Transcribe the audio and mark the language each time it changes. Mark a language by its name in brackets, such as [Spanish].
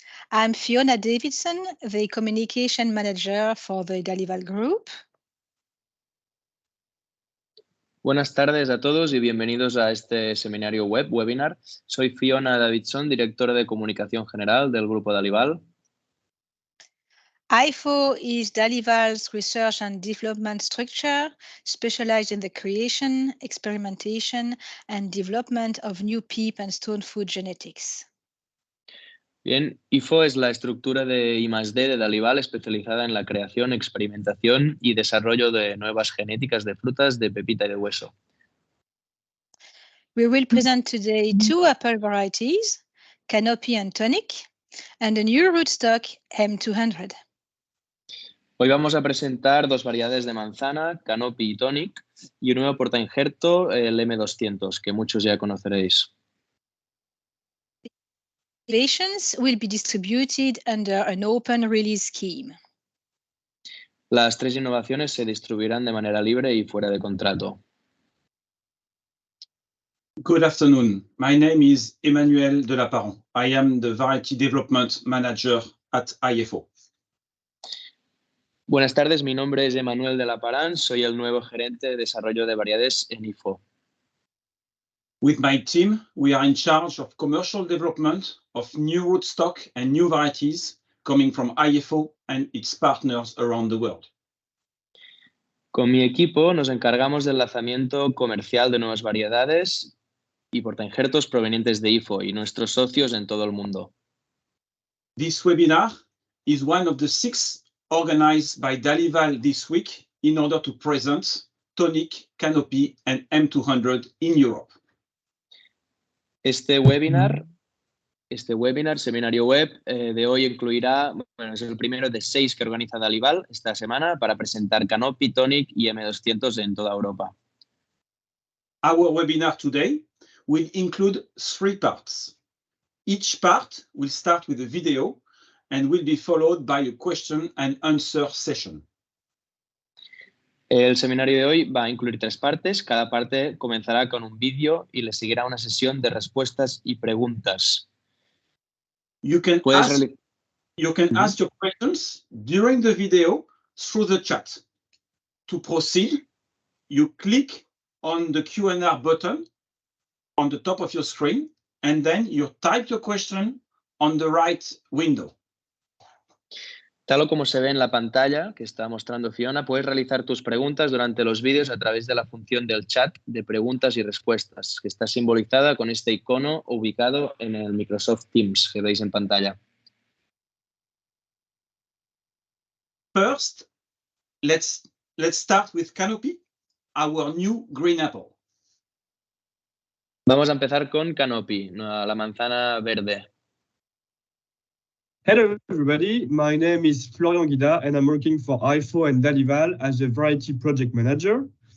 [English] I'm Fiona Davidson, the Communication Manager for the Dalival Group. [Spanish] Buenas tardes a todos y bienvenidos a este seminario webinar. Soy Fiona Davidson, directora de Comunicación General del Grupo Dalival. [English] IFO is Dalival's research and development structure, specialized in the creation, experimentation, and development of new peat and stone food genetics. [Spanish] Bien, IFO es la estructura de I+D de Dalival especializada en la creación, experimentación y desarrollo de nuevas genéticas de frutas de pepita y de hueso. [English] We will present today two apple varieties, Canopy and Tonik, and a new rootstock, M200. [Spanish] Hoy vamos a presentar dos variedades de manzana, Canopy y Tonik, y un nuevo portainjerto, el M200, que muchos ya conoceréis. [English] Innovations will be distributed under an open release scheme. [Spanish] Las tres innovaciones se distribuirán de manera libre y fuera de contrato. [English] Good afternoon. My name is Emmanuel Delaparent. I am the Variety Development Manager at IFO. [Spanish] Buenas tardes, mi nombre es Emmanuel Delaparent, soy el nuevo gerente de desarrollo de variedades en IFO. [English] With my team, we are in charge of commercial development of new rootstock and new varieties coming from IFO and its partners around the world. [Spanish] Con mi equipo nos encargamos del lanzamiento comercial de nuevas variedades y portainjertos provenientes de IFO y nuestros socios en todo el mundo. [English] This webinar is one of the 6 organized by Dalival this week in order to present Tonik, Canopy, and M200 in Europe. [Spanish] Este webinar, seminario web de hoy incluirá, es el primero de 6 que organiza Dalival esta semana para presentar Canopy, Tonik y M200 en toda Europa. [English] Our webinar today will include 3 parts. Each part will start with a video and will be followed by a question and answer session. [Spanish] El seminario de hoy va a incluir 3 partes. Cada parte comenzará con un vídeo y le seguirá una sesión de respuestas y preguntas. [English] You can ask your questions during the video through the chat. To proceed, you click on the Q&A button on the top of your screen, and then you type your question on the right window. [Spanish] Tal como se ve en la pantalla que está mostrando Fiona, puedes realizar tus preguntas durante los vídeos a través de la función del chat de preguntas y respuestas, que está simbolizada con este icono ubicado en el Microsoft Teams que veis en pantalla. [English] First, let's start with Canopy, our new green apple. [Spanish] Vamos a empezar con Canopy, la manzana verde. [English] Hello everybody, my name is Florian Guida and I'm working for IFO and Dalival as a variety project manager.